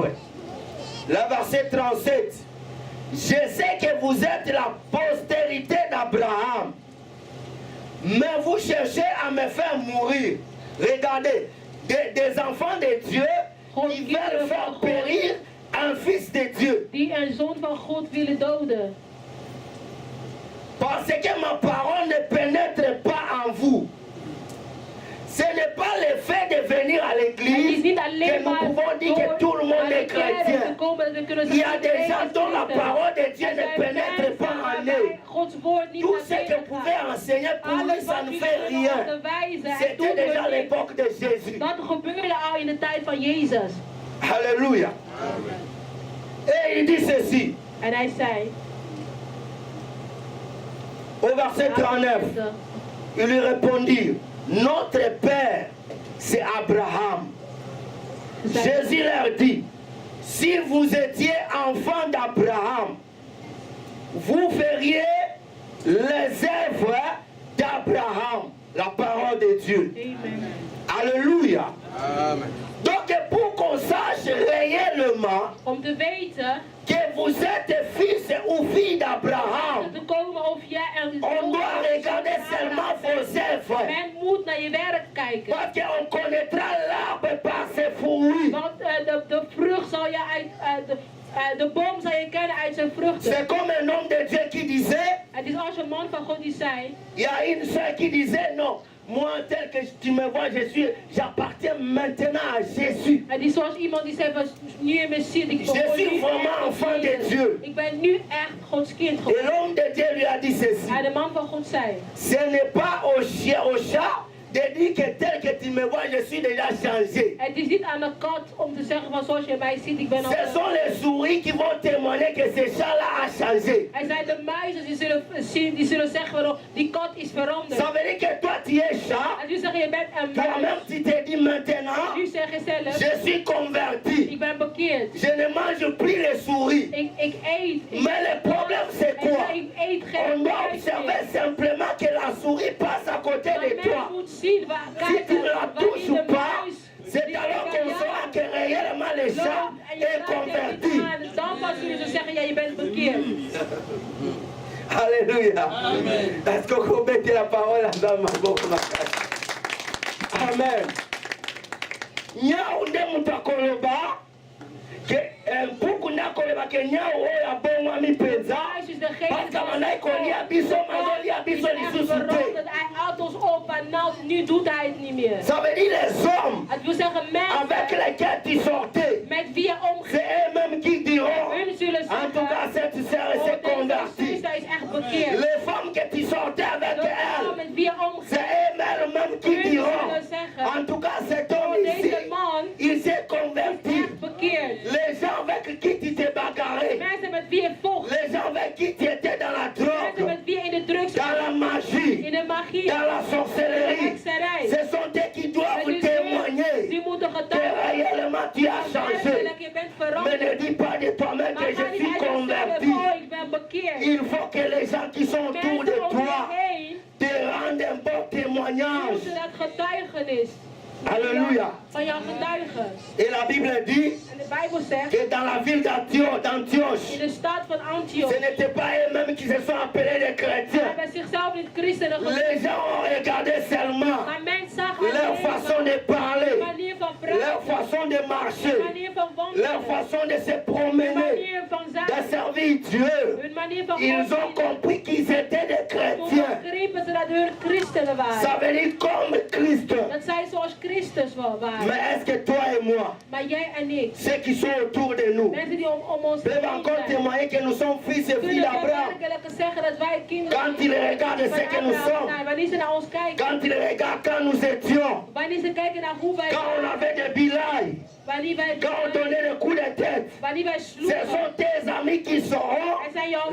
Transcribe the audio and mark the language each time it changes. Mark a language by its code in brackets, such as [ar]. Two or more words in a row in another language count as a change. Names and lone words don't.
[fr] Le verset 37. Je sais que vous êtes la postérité d'Abraham, mais vous cherchez à me faire mourir. Regardez, des enfants de Dieu qui veulent faire périr un fils de Dieu. [nl] Die een zoon van God willen doden. [fr] Parce que ma parole ne pénètre pas en vous. Ce n'est pas le fait de venir à [nl] Het is [fr] l'église [nl] niet [fr] que [nl] alleen [fr] nous [nl] maar [fr] pouvons dire que tout le [nl] door [fr] monde [nl] naar [fr] est [nl] de kerk te [fr] chrétien. [nl] komen dat we kunnen [fr] Il y a [nl] zeggen, [fr] des [nl] iedereen [fr] gens [nl] is [fr] dont la [nl] christen. [fr] parole de Dieu [nl] Er [fr] ne [nl] zijn [fr] pénètre [nl] mensen [fr] pas en [nl] waarbij [fr] eux. [nl] Gods woord niet [fr] Tout [nl] naar [fr] ce que [nl] binnen [fr] vous pouvez [nl] gaat. [fr] enseigner pour lui, [nl] Alles [fr] ça [nl] wat [fr] ne [nl] jullie [fr] fait [nl] kunnen [fr] rien. [nl] onderwijzen, het [fr] C'était [nl] doet [fr] déjà [nl] er niks. [fr] l'époque de Jésus. [nl] Dat gebeurde al in de tijd van Jezus. [fr] Alléluia. Et il dit ceci, [nl] En hij zei, [fr] au verset 39, il lui répondit, notre Père, c'est Abraham. Jésus leur dit, si vous étiez enfant d'Abraham, vous feriez les œuvres d'Abraham, la parole de Dieu. Amen. Alléluia. Amen. Donc pour qu'on sache réellement [nl] Om te weten [fr] que vous êtes fils ou fille d'Abraham, [nl] te komen of jij een [fr] on doit regarder seulement vos œuvres. [nl] Men moet naar je werk kijken. [fr] Parce qu'on connaîtra l'arbre par ses fruits. [nl] Want de vrucht zal je de boom zal je kennen uit zijn vruchten. [fr] C'est comme un homme de Dieu qui disait, [nl] Het is als een man van God die zei. [fr] il y a une soeur qui disait non. Moi, tel que tu me vois, j'appartiens maintenant à Jésus. [nl] Het is zoals iemand die zei van nu je me ziet. Ik [fr] Je suis vraiment enfant de Dieu. [nl] Ik ben nu echt Gods kind [fr] Et [nl] geworden. [fr] l'homme de Dieu lui a dit ceci. [nl] En de man van God zei. [fr] Ce n'est pas au chien, au chat de dire que tel que tu me vois, je suis déjà changé. [nl] Het is niet aan de kat om te zeggen van zoals je mij ziet, ik ben al. [fr] Ce sont les souris qui vont témoigner que ce chat-là a changé. [nl] Er zijn de muizen die zullen zeggen van die kat is veranderd. [fr] Ça veut dire que toi tu es chat. [nl] En nu zeggen je bent een [fr] Toi-même [nl] muis. [fr] tu te dis maintenant, [nl] Nu zeg je zelf, [fr] je suis converti. [nl] ik ben bekeerd. [fr] Je ne mange plus les souris. [nl] Ik eet. [fr] Mais le problème c'est quoi? [nl] Ik eet geen [fr] On doit [nl] muis [fr] observer [nl] meer. [fr] simplement que la souris passe à côté [nl] Maar de men [fr] toi. [nl] moet zien waar [fr] Si [nl] kijken [fr] tu la touches [nl] wanneer [fr] ou [nl] de [fr] pas, [nl] muis [fr] c'est [nl] die [fr] alors [nl] bij [fr] qu'on [nl] jou [fr] saura que réellement le chat [nl] loopt en je [fr] est [nl] raakt hem [fr] converti. [nl] niet aan, dan pas zullen ze zeggen ja je bent bekeerd. [fr] Alléluia. Est-ce qu'on peut mettre la parole à dans ma bouche? Amen. [ln] Nyau nde mutakoloba ke mpuku nakoloba ke nyau oyo abongwa mipenza [nl] Muis is degene [fr] parce que [ln] manai kolia biso mazolia biso [nl] die is echt [ln] lisusu te. [nl] veranderd. Hij houdt ons op en nou, nu doet hij het niet meer. [fr] Ça veut dire les hommes [nl] Het wil zeggen [fr] avec [nl] mensen [fr] lesquels tu sortais, [nl] met wie je omgaat. [fr] c'est eux-mêmes qui diront, [nl] Hun zullen [fr] en tout cas [nl] zeggen, [fr] cette sœur [nl] oh, [fr] s'est [nl] deze [fr] convertie. [nl] zuster is echt bekeerd. [fr] Les femmes que tu sortais avec [nl] De vrouw [fr] elles, [nl] met wie je [fr] c'est [nl] omgaat. [fr] eux-mêmes qui [nl] Hun [fr] diront, [nl] zullen zeggen, [fr] en tout cas cet [nl] oh, [fr] homme ici, [nl] deze man [fr] il s'est [nl] is [fr] converti. [nl] echt bekeerd. [fr] Les gens avec qui tu t'es bagarré, [nl] Mensen met wie je vocht. [fr] les gens avec qui tu étais dans la [nl] Mensen [fr] drogue, [nl] met wie je in de drugs [fr] dans la magie, [nl] in de magie, [fr] dans la [nl] de [fr] sorcellerie, [nl] hekserij. [fr] ce sont eux qui doivent [nl] Die [fr] témoigner [nl] moeten [fr] que [nl] getuigen. [fr] réellement tu as changé. [nl] Werkelijk, je bent [fr] Mais [nl] veranderd. [fr] ne dis pas de toi-même [nl] Maar [fr] que [nl] ga [fr] je [nl] niet [fr] suis [nl] uit jezelf, [fr] converti. [nl] oh, ik ben bekeerd. [fr] Il faut que les gens qui sont autour de [nl] Mensen om je [fr] toi [nl] heen [fr] te rendent un bon témoignage. [nl] moeten dat getuigenis [fr] Alléluia. [nl] van jouw getuigen. [fr] Et la Bible dit [nl] En de Bijbel zegt, [fr] que dans la ville d'Antioche, [nl] in de stad van Antioch, [fr] ce n'était pas eux-mêmes qui se sont appelés des chrétiens. [nl] hebben zichzelf niet christenen genoemd. [fr] Les gens ont regardé seulement [nl] Maar men zag [fr] leur [nl] alleen [fr] façon de [nl] de [fr] parler, [nl] manier van [fr] leur [nl] praten, [fr] façon de [nl] de [fr] marcher, [nl] manier van [fr] leur [nl] wandelen, [fr] façon de se [nl] de [fr] promener, [nl] manier van [fr] de [nl] zijn, [fr] servir Dieu. [nl] hun manier van [fr] Ils ont [nl] God. [fr] compris qu'ils étaient des [nl] Toen [fr] chrétiens. [nl] begrepen ze dat hun christenen waren. [fr] Ça veut dire comme Christ. [nl] Dat zij zoals Christus waren. [fr] Mais est-ce que toi et moi, [nl] Maar jij en ik, [fr] ceux qui sont autour de nous, [nl] mensen die om ons [fr] peuvent [nl] heen [fr] encore [nl] zijn, [fr] témoigner que nous sommes fils et filles [nl] kunnen we [fr] d'Abraham? [nl] werkelijk zeggen dat wij kinderen [fr] Quand ils regardent ce que nous [nl] van Abraham [fr] sommes, [nl] zijn. Wanneer ze naar ons kijken, [fr] quand ils regardent quand nous étions, [nl] wanneer ze kijken naar hoe wij [fr] quand on [nl] waren, [fr] avait des bilailles, [nl] wanneer wij [fr] quand on donnait des coups de tête, [nl] wanneer wij [fr] ce [nl] sloegen, [fr] sont tes amis qui sauront [nl] er zijn jouw